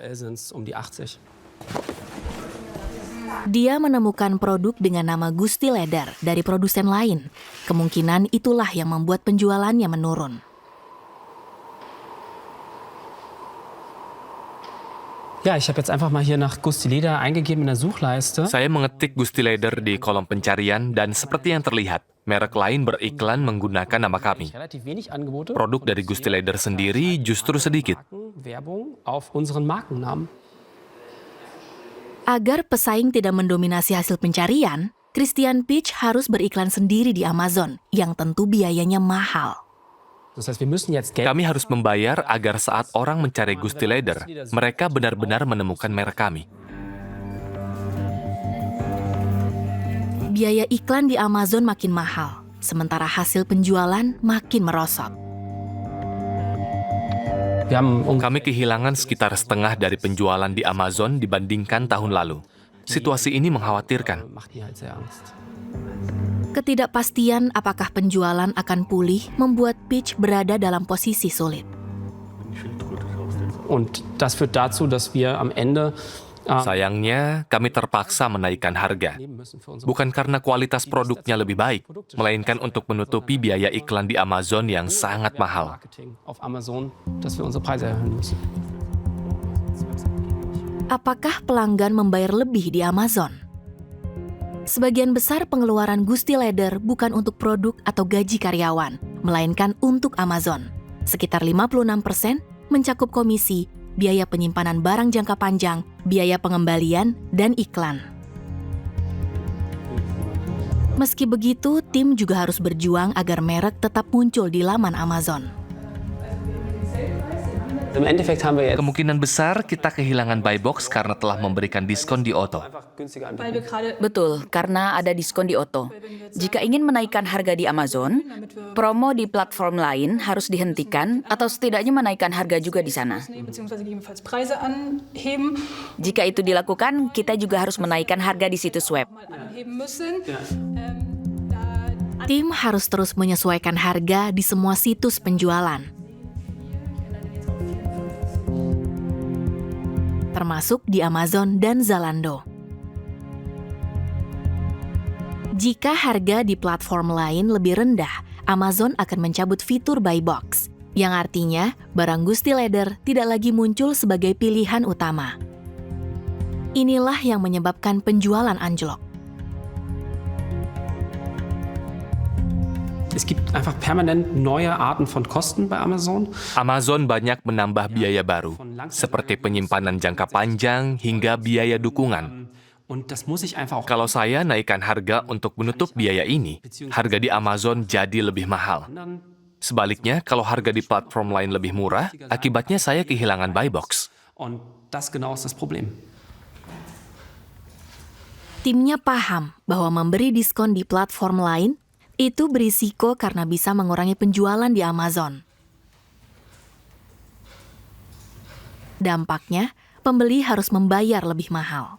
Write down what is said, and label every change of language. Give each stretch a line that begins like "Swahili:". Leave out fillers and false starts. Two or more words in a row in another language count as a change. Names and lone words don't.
Indonesian: Dia menemukan produk dengan nama Gusti Leder dari produsen lain. Kemungkinan itulah yang membuat penjualannya menurun.
German: Ja, ich habe jetzt einfach mal hier nach Gusti Leder eingegeben in der Suchleiste.
Indonesian: Saya mengetik Gusti Leder di kolom pencarian dan seperti yang terlihat, merek lain beriklan menggunakan nama kami.
German: Relativ wenig Angebote.
Indonesian: Produk dari Gusti Leder sendiri justru sedikit.
German: Werbung auf unseren Markennamen.
Indonesian: Agar pesaing tidak mendominasi hasil pencarian, Christian Peach harus beriklan sendiri di Amazon, yang tentu biayanya mahal.
German: Das heißt, wir müssen jetzt Geld.
Indonesian: Kami harus membayar agar saat orang mencari Gusti Leder, mereka benar-benar menemukan merek kami. Biaya iklan di Amazon makin mahal, sementara hasil penjualan makin merosot. Kami kehilangan sekitar setengah dari penjualan di Amazon dibandingkan tahun lalu. Situasi ini mengkhawatirkan.
German: Macht mir halt sehr Angst.
Indonesian: Ketidakpastian apakah penjualan akan pulih membuat Peach berada dalam posisi sulit.
German: Und das führt dazu, dass wir am Ende
Indonesian: Sayangnya, kami terpaksa menaikkan harga.
German: leben müssen für unsere
Indonesian: Bukan karena kualitas produknya lebih baik, melainkan untuk menutupi biaya iklan di Amazon yang sangat mahal.
German: Marketing auf Amazon, dass wir unsere Preise erhöhen müssen.
Indonesian: Apakah pelanggan membayar lebih di Amazon? Sebagian besar pengeluaran Gusti Leder bukan untuk produk atau gaji karyawan, melainkan untuk Amazon. Sekitar 56% mencakup komisi, biaya penyimpanan barang jangka panjang, biaya pengembalian, dan iklan. Meski begitu, tim juga harus berjuang agar merek tetap muncul di laman Amazon.
German: Im Endeffekt haben wir jetzt
Indonesian: Kemungkinan besar kita kehilangan
English: buy box
Indonesian: karena telah memberikan diskon di Otto.
German: einfach günstiger anbieten.
Indonesian: Betul, karena ada diskon di Otto. Jika ingin menaikkan harga di Amazon, promo di platform lain harus dihentikan atau setidaknya menaikkan harga juga di sana.
German: Beziehungsweise gegebenenfalls Preise anheben,
Indonesian: Jika itu dilakukan, kita juga harus menaikkan harga di situs web.
German: anheben müssen.
Indonesian: Tim harus terus menyesuaikan harga di semua situs penjualan, termasuk di Amazon dan Zalando. Jika harga di platform lain lebih rendah, Amazon akan mencabut fitur
English: buy box,
Indonesian: yang artinya barang Gusti Leder tidak lagi muncul sebagai pilihan utama. Inilah yang menyebabkan penjualan anjlok.
German: Es gibt einfach permanent neue Arten von Kosten bei Amazon.
Indonesian: Amazon banyak menambah biaya baru, seperti penyimpanan jangka panjang hingga biaya dukungan.
German: Und das muss ich einfach auch.
Indonesian: Kalau saya naikkan harga untuk menutup biaya ini, harga di Amazon jadi lebih mahal. Sebaliknya, kalau harga di platform lain lebih murah, akibatnya saya kehilangan
English: buy box.
German: Und das genau ist das Problem.
Indonesian: Timnya paham bahwa memberi diskon di platform lain itu berisiko karena bisa mengurangi penjualan di Amazon. Dampaknya, pembeli harus membayar lebih mahal.